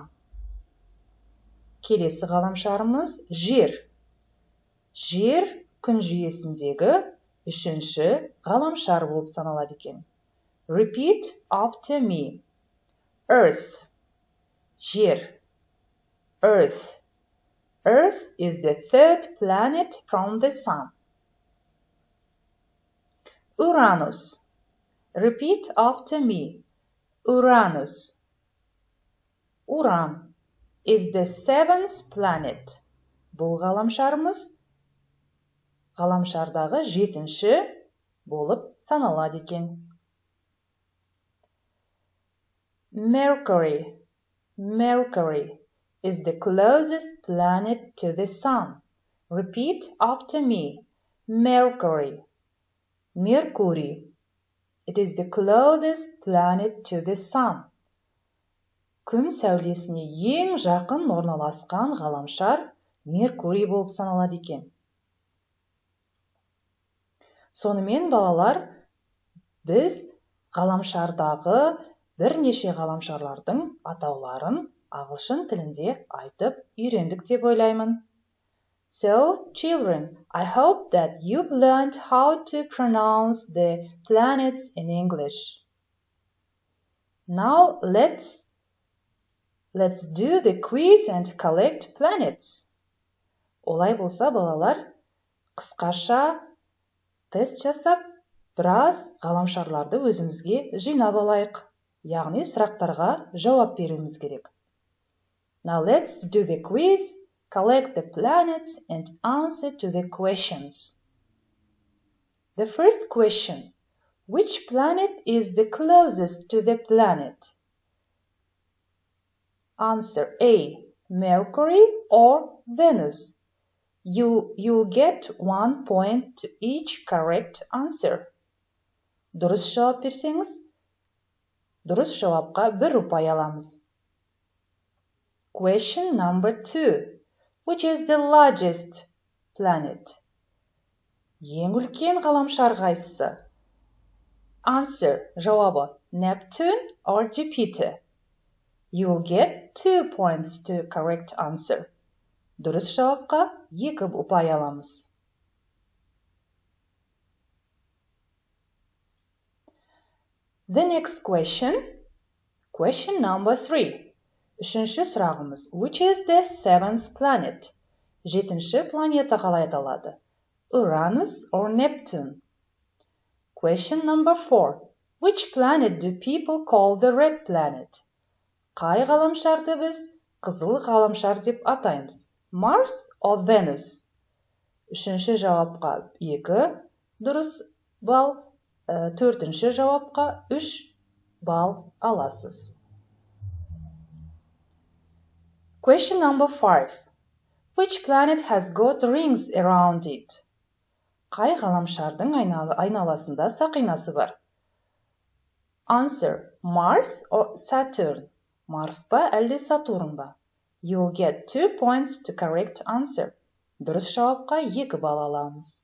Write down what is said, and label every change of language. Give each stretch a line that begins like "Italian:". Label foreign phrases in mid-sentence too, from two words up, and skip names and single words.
Kazakh: Келесі ғаламшарымыз Жер. Жер күн жүйесіндегі үшінші ғаламшар болып саналады екен.
English: Repeat after me. Earth.
Kazakh: Жер. Earth.
English: Earth is the third planet from the Sun. Uranus. Repeat after me. Uranus. Уран is the seventh planet.
Kazakh: Бұл ғаламшарымыз ғаламшардағы жетінші болып саналады екен.
English: Mercury. Mercury is the closest planet to the Sun. Repeat after me. Mercury. Mercury. It is the closest planet to the Sun.
Kazakh: Күн сәулесіне ең жақын орналасқан ғаламшар Меркурий болып саналады екен. Сонымен балалар, біз ғаламшардағы бірнеше ғаламшарлардың атауларын ағылшын тілінде айтып үйрендік деп ойлаймын.
English: So, children, I hope that you've learned how to pronounce the planets in English. Now, let's do the quiz and collect planets.
Kazakh: Олай болса, балалар, қысқаша тест жасап, біраз ғаламшарларды өзімізге жинап алайық. Яғни сұрақтарға жауап беруіміз керек.
English: Now, let's do the quiz. Collect the planets and answer to the questions. The first question. Which planet is the closest to the planet? Answer A. Mercury or Venus. You'll get 1 point to each correct answer.
Kazakh: Дұрыс жауап берсеңіз, дұрыс жауапқа 1 ұпай аламыз.
English: Question number 2. Which is the largest planet?
Kazakh: Ең үлкен ғаламшар қайсысы?
English: Answer. Жауабы. Neptune or Jupiter? You'll get 2 points to correct answer.
Kazakh: Дұрыс жауапқа 2 ұпай аламыз.
English: The next question. Question number 3.
Kazakh: Үшінші сұрағымыз.
English: Which is the 7th planet?
Kazakh: 7-ші планета қалай аталады?
English: Uranus or Neptune? Question number 4. Which planet do people call the red planet?
Kazakh: Қай ғаламшарды біз қызыл ғаламшар деп атаймыз?
English: Mars or Venus?
Kazakh: Үшінші жауапқа 2 дұрыс балл, 4-ші жауапқа 3 балл аласыз.
English: Question number 5. Which planet has got rings around it?
Kazakh: Қай ғаламшардың айналасында сақинасы бар?
English: Answer. Mars or Saturn?
Kazakh: Марс па әлде Сатурн ба?
English: You'll get 2 points to correct answer.
Kazakh: Дұрыс жауапқа 2 балл аламыз.